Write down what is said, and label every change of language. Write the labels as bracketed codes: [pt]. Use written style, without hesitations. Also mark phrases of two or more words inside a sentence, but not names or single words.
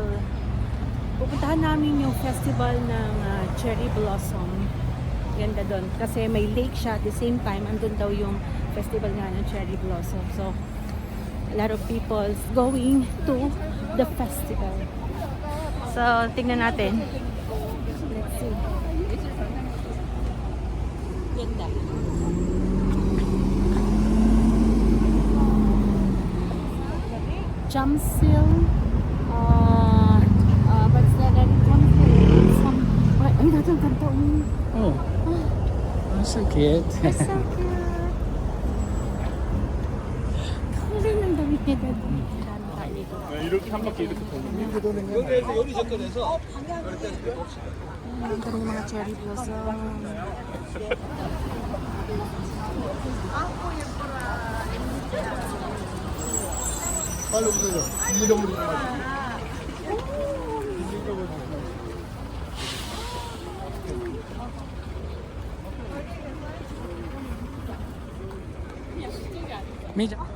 [tl] Pupuntahan namin yung festival ng Cherry Blossom. Ganda doon. Kasi may lake siya [en] at the same time. [tl] Andun daw yung festival nga ng Cherry Blossom. [en] So, a lot of people going to the festival. So, [tl] tingnan natin. [en] Let's see. [tl] Ganda. Jamsil. [en] What's that? Some. [tl] Ay, natin ang kanta. [en] Oh. That's so cute. That's so cute. [tl] Kulay ng damit niya dad. Dami tayo dito. [ko] 이렇게 한 바퀴 이렇게 돌리면 여기에서 요리 접근해서 [tl] Ang ganda ng mga [en] cherry blossom. [ko] 빨리 오세요. 잃어버리지 마세요. [tl] Medyo.